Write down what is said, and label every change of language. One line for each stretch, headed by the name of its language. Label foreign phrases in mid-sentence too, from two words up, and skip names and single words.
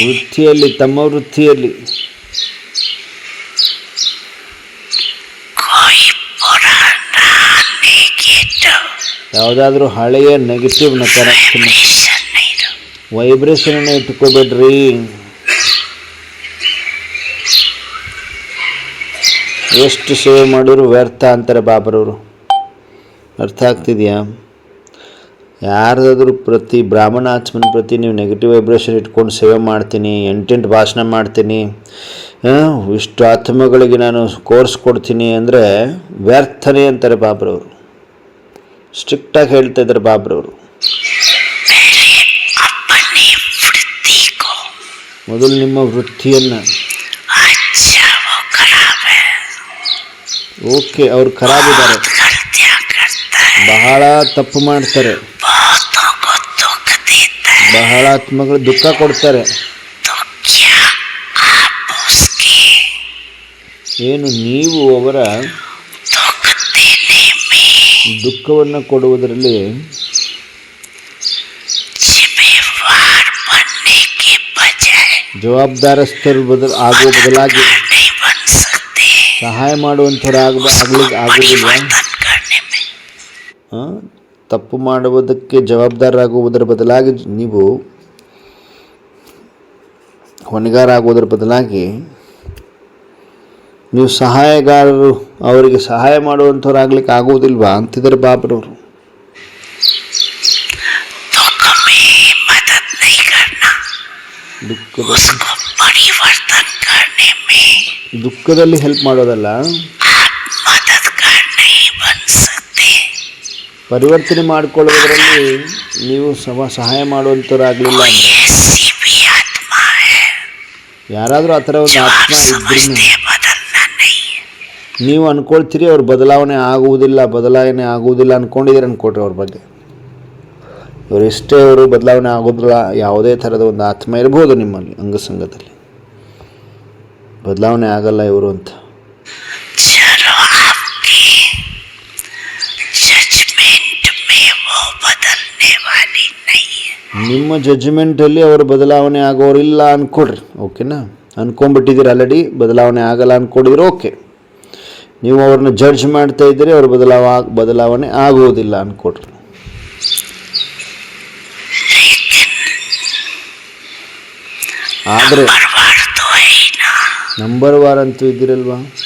Kannada: ವೃತ್ತಿಯಲ್ಲಿ, ತಮ್ಮ ವೃತ್ತಿಯಲ್ಲಿ
Hindi: कोई पुराना नेगेटिव
Kannada: ಯಾವುದಾದ್ರೂ ಹಳೆಯ ನೆಗೆಟಿವ್ ನಕಾರಾತ್ಮಕ
Hindi: वाइब्रेशन नहीं लो,
Kannada: ವೈಬ್ರೇಷನನ್ನು ಇಟ್ಕೋಬೇಡ್ರಿ. ಎಷ್ಟು ಸೇವೆ ಮಾಡಿದ್ರು ವ್ಯರ್ಥ ಅಂತಾರೆ ಬಾಬರವರು. ಅರ್ಥ ಆಗ್ತಿದೆಯಾ? ಯಾರ್ದಾದ್ರೂ ಪ್ರತಿ ಬ್ರಾಹ್ಮಣ ಆತ್ಮನ ಪ್ರತಿ ನೀವು
English: negative vibration
Kannada: ಇಟ್ಕೊಂಡು ಸೇವೆ ಮಾಡ್ತೀನಿ, 8 ಭಾಷಣ ಮಾಡ್ತೀನಿ, ಇಷ್ಟು ಆತ್ಮಗಳಿಗೆ ನಾನು ಕೋರ್ಸ್ ಕೊಡ್ತೀನಿ ಅಂದರೆ ವ್ಯರ್ಥನೇ ಅಂತಾರೆ ಬಾಬ್ರವರು. ಸ್ಟ್ರಿಕ್ಟಾಗಿ ಹೇಳ್ತಾ ಇದ್ದಾರೆ ಬಾಬ್ರವರು.
Hindi: अपनी वृत्ति को,
Kannada: ಮೊದಲು ನಿಮ್ಮ ವೃತ್ತಿಯನ್ನು,
Hindi: अच्छा वो खराब है,
Kannada: ಓಕೆ ಅವ್ರು ಖರಾಬಿದ್ದಾರೆ,
Hindi: गलतियां करता है,
Kannada: ಬಹಳ ತಪ್ಪು ಮಾಡ್ತಾರೆ,
Hindi: बहुतों को दुख देता है,
Kannada: ಬಹಳ ಆತ್ಮಗಳು ದುಃಖ ಕೊಡ್ತಾರೆ.
Hindi: तो क्या आप उसके
Kannada: ಏನು ನೀವು ಅವರ
Hindi: दुख देने में
Kannada: ದುಃಖವನ್ನು ಕೊಡುವುದರಲ್ಲಿ
Hindi: जिम्मेवार बनने के बजाय
Kannada: ಜವಾಬ್ದಾರಸ್ಥರು ಆಗುವ ಬದಲಾಗಿ
Hindi: नहीं बन सकते,
Kannada: ಸಹಾಯ ಮಾಡುವಂಥವ್ರು ಆಗುವುದಿಲ್ಲ.
Hindi: परिवर्तन करने में
Kannada: ತಪ್ಪು ಮಾಡುವುದಕ್ಕೆ ಜವಾಬ್ದಾರರಾಗುವುದರ ಬದಲಾಗಿ ನೀವು ಹೊಣೆಗಾರ ಆಗುವುದರ ಬದಲಾಗಿ ನೀವು ಸಹಾಯಗಾರರು, ಅವರಿಗೆ ಸಹಾಯ ಮಾಡುವಂಥವ್ರು ಆಗ್ಲಿಕ್ಕೆ ಆಗುವುದಿಲ್ವಾ ಅಂತಿದ್ದಾರೆ ಬಾಬ್ರವರು.
Hindi: दुख में मदद नहीं करना, उसको परिवर्तन करने में
Kannada: ದುಃಖದಲ್ಲಿ ಹೆಲ್ಪ್ ಮಾಡೋದಲ್ಲ,
Hindi: आप मददगार नहीं बन सकते।
Kannada: ಪರಿವರ್ತನೆ ಮಾಡಿಕೊಳ್ಳುವುದರಲ್ಲಿ ನೀವು ಸಹಾಯ ಮಾಡುವಂಥವ್ರಾಗಲಿಲ್ಲ
Hindi: कोई
Kannada: ಅಂದರೆ,
Hindi: ऐसी भी आत्मा है
Kannada: ಯಾರಾದರೂ ಆ ಥರ ಒಂದು
Hindi: जो आप
Kannada: ಆತ್ಮ ಇದ್ರೂ
Hindi: समझते हैं बदलना नहीं है,
Kannada: ನೀವು ಅಂದ್ಕೊಳ್ತೀರಿ ಅವ್ರು ಬದಲಾವಣೆ ಆಗುವುದಿಲ್ಲ ಅಂದ್ಕೊಂಡಿದ್ದೀರಿ ಅಂದ್ಕೊಟ್ರಿ ಅವ್ರ ಬಗ್ಗೆ. ಇವರು ಇಷ್ಟೇ ಅವರು ಬದಲಾವಣೆ ಆಗೋದಿಲ್ಲ, ಯಾವುದೇ ಥರದ ಒಂದು ಆತ್ಮ ಇರ್ಬೋದು ನಿಮ್ಮಲ್ಲಿ ಅಂಗಸಂಗದಲ್ಲಿ, ಬದಲಾವಣೆ ಆಗಲ್ಲ ಇವರು ಅಂತ.
Hindi: चलो आपके जजमेंट में वो बदलने वाली नहीं है।
Kannada: ನಿಮ್ಮ ಜಡ್ಜ್ಮೆಂಟಲ್ಲಿ ಅವರು ಬದಲಾವಣೆ ಆಗೋರಿಲ್ಲ ಅಂದ್ಕೊಡ್ರಿ. ಓಕೆನಾ? ಅಂದ್ಕೊಂಡ್ಬಿಟ್ಟಿದ್ದೀರಿ ಆಲ್ರೆಡಿ, ಬದಲಾವಣೆ ಆಗಲ್ಲ ಅಂದ್ಕೊಂಡಿದ್ರೆ ಓಕೆ. ನೀವು ಅವ್ರನ್ನ ಜಡ್ಜ್ ಮಾಡ್ತಾ ಇದ್ದೀರಿ, ಅವ್ರ ಬದಲಾವಣೆ ಆಗುವುದಿಲ್ಲ ಅಂದ್ಕೊಡ್ರಿ. ಆದರೆ
English: number war
Kannada: ಅಂತೂ ಇದ್ದೀರಲ್ವಾ?